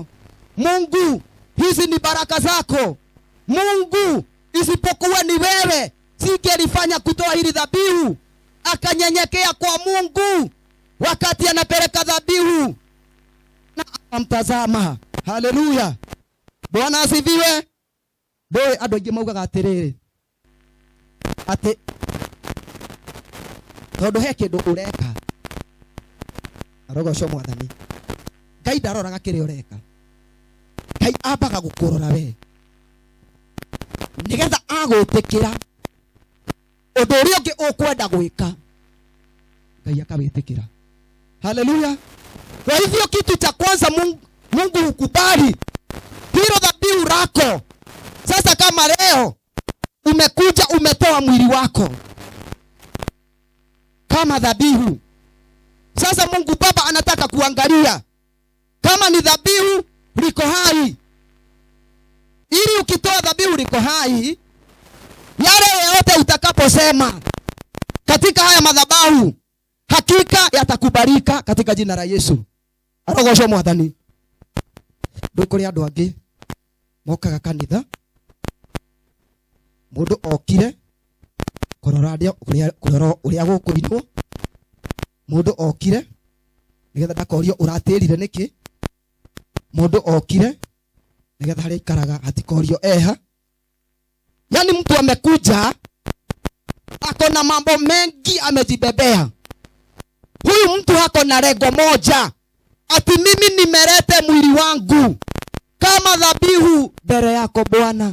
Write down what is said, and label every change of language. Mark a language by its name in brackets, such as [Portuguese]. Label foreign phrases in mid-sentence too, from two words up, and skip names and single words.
[Swahili] Mungu hizi ni baraka zako. Mungu isipokuwa ni wewe singelifanya kutoa hili dhabihu. Akanyenyekea kwa Mungu wakati anapeleka dhabihu na akamtazama. Haleluya. Bwana asifiwe. [Kikuyu] Boy andũ aingĩ maugaga atĩrĩrĩ atĩ tondũ he kĩndũ ũreka, arogocwo Mwathani, Ngai ndaroraga kĩrĩa ũreka. Ngai ambaga gũkũrora we, nĩgetha agũtĩkĩra ũndũ ũrĩa ũngĩ ũkwenda gwĩka, Ngai akawĩtĩkĩra. Haleluya. [Swahili] Kwa hivyo kitu cha kwanza Mungu hukubali hilo dhabihu lako. Sasa kama leo umekuja umetoa mwili wako kama dhabihu, sasa Mungu Baba anataka kuangalia kama ni dhabihu liko hai. Ili ukitoa dhabihu liko hai, yale yote utakaposema katika haya madhabahu hakika yatakubalika katika jina la Yesu. [Kikuyu] Arogocwo Mwathani. Ndukuri andu angi mokaga kanitha, mundu okire kurora uria gukuinwo, mundu okire nigetha ndakorio uratirire niki mundu okire nigetha hari ikaraga atikorio eha. [Swahili] Yani mtu amekuja ako na mambo mengi amejibebea. Huyu mtu hako na lengo moja, ati mimi nimelete mwili wangu kama dhabihu mbele yako Bwana.